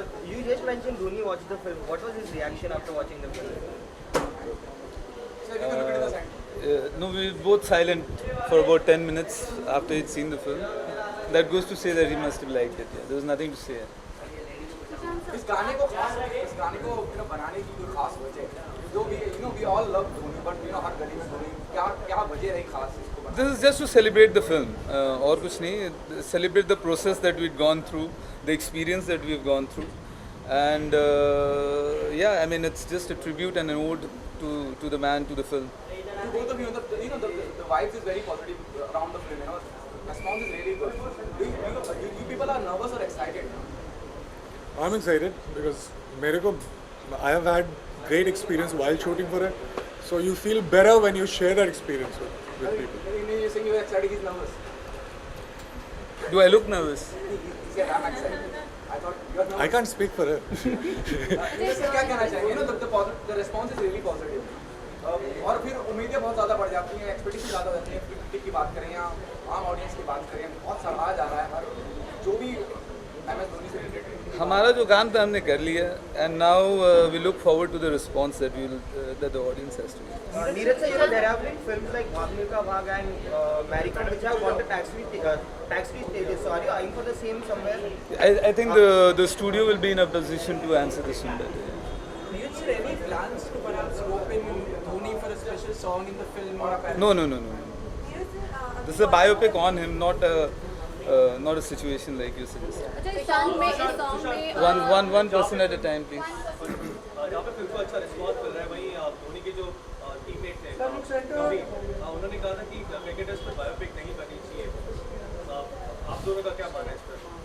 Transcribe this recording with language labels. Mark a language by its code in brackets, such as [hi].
[en] You just mentioned Dhoni watched the film. What was his reaction after watching the film? No, we were both silent for about 10 minutes after he'd seen the film. That goes to say that he must have liked it. Yeah. There was nothing to say. [hi] इस गाने को बनाने की कोई खास वजह जो भी [en] we all love [hi] Dhoni but हर गली में धोनी क्या वजह रही खास इसको? [en] This is just to celebrate the film. [hi] और कुछ नहीं. [en] Celebrate the process that we'd gone through, the experience that we've gone through, and yeah, I mean it's just a tribute and an ode to the man, to the film. To both of you, the vibes is very positive around the film. Response is really good. You people are nervous or excited? I'm excited because I have had great experience while shooting for it, so you feel better when you share that experience with people. You're saying you're excited, he's nervous. Do I look nervous? He said I'm excited. I thought you're nervous. I can't speak for it. [hi] जैसे क्या कहना चाहिए? [en] The response is really positive. [hi] और फिर उम्मीदें बहुत ज़्यादा बढ़ जाती हैं, एक्सपेक्टेशन ज़्यादा हो जाती हैं। क्रिटिक की बात करें या आम ऑडियंस की बात करें, बहुत सराहा जा रहा है हर जो भी MS धोनी से रिलेटेड। हमारा जो काम था हमने कर लिया, [en] and now we look forward to the response that the audience has to give. Neeraj sir, there have been films like Bhag Milkha Bhag and Married which have won the tax-free stages. So are you eyeing for the same somewhere? I think the studio will be in a position to answer this one better. Do you see any plans to perhaps rope in Dhoni for a special song in the film or a No. This is a biopic on him, not a situation like you suggested. [hi] अच्छा इस song में [en] One person at a time, please. [hi] Film को अच्छा response मिल रहा है, वहीं धोनी के जो टीममेट थे कभी उन्होंने कहा था कि क्रिकेटर्स पर बायोपिक नहीं बनी चाहिए। आप दोनों का क्या मानना है इस पर?